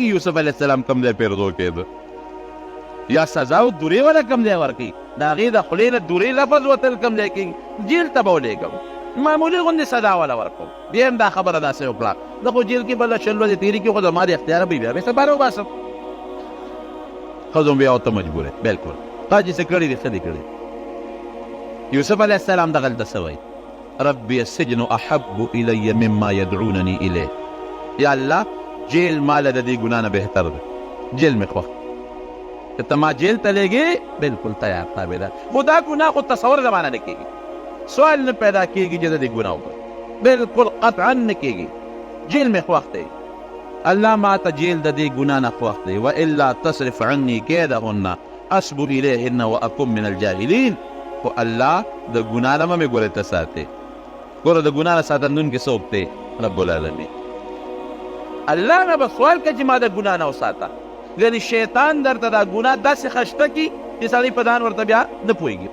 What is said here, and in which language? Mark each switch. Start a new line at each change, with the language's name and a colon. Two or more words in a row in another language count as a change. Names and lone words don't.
Pashto: یوسف
Arabic: علیه السلام
Pashto: کوم ځای پیرزو کېده، یا سزا او دورې وله کوم ځای ورکوي، د هغې د خولې نه دورې لفظ وتل کوم ځای کېږي، جیل ته به ولېږم، معمولي غوندې سزا وله ورکوم. بیا هم دا خبره داسې وکړه، زه خو جیل کې بله 20 ورځې تېرې کړي، خو زما د اختیاره به بیا به سبا راوباسم. ښځو بیا ورته مجبوره، بلکل تا چې څه کړي دي ښه دي کړي. یوسف
Arabic: علیه السلام
Pashto: دغلته څه وایي؟
Arabic: ربي السجن احب الی مما یدعونني الیه.
Pashto: یا الله جیل ماله د دې ګناه نه بهتر ده، جیل مې خوښ. که ته ما جیل ته لېږې بلکل تیار تابعدار، خو دا ګناه خو تصور زمانه نه کېږي، سوال نه پیدا کېږي چې زه دې ګناه وکړم، بلکل قطعا نه کېږي. جیل مې خوښ دی، الله ما ته جیل د دې ګناه نه خوښ دی.
Arabic: والا تصرف عني کیدهن اصب الیهن واکن من الجاهلین.
Pashto: خو الله د ګناه نه مې ګورې ته ساتې، ګوره د ګناه نه ساتندونکي څوک دی؟
Arabic: رب العالمین.
Pashto: الله نه به سوال کوي چې ما د ګناه نه وساته. یعنې شیطان درته دا ګناه داسې خشته کي چې سړی په ځان ورته بیا نه پوهېږي.